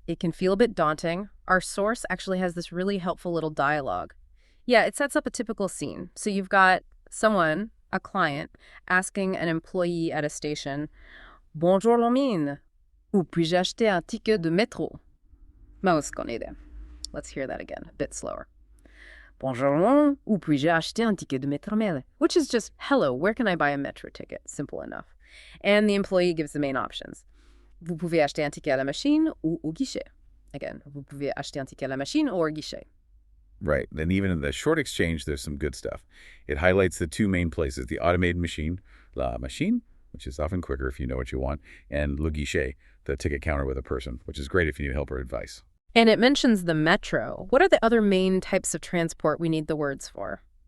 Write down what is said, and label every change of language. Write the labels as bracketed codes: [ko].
[en] It can feel a bit daunting. Our source actually has this really helpful little dialogue. Yeah, it sets up a typical scene. So you've got someone, a client, asking an employee at a station, [fr] "Bonjour Lamine, où puis-je acheter un ticket de métro?" [en] Most gonna there. Let's hear that again, a bit slower. [fr] "Bonjour Lamine, où puis-je acheter un ticket de métro?" [en] Which is just, hello, where can I buy a metro ticket? Simple enough. And the employee gives the main options. [fr] Vous pouvez acheter un ticket à la machine ou au guichet. [en] Again, [fr] vous pouvez acheter un ticket à la machine or au guichet. [en] Right, and even in the short exchange, there's some good stuff. It highlights the two main places, the automated machine, la machine, which is often quicker if you know what you want, and le guichet, the ticket counter with a person, which is great if you need help or advice. And it mentions the metro. What are the other main types of transport we need the words for?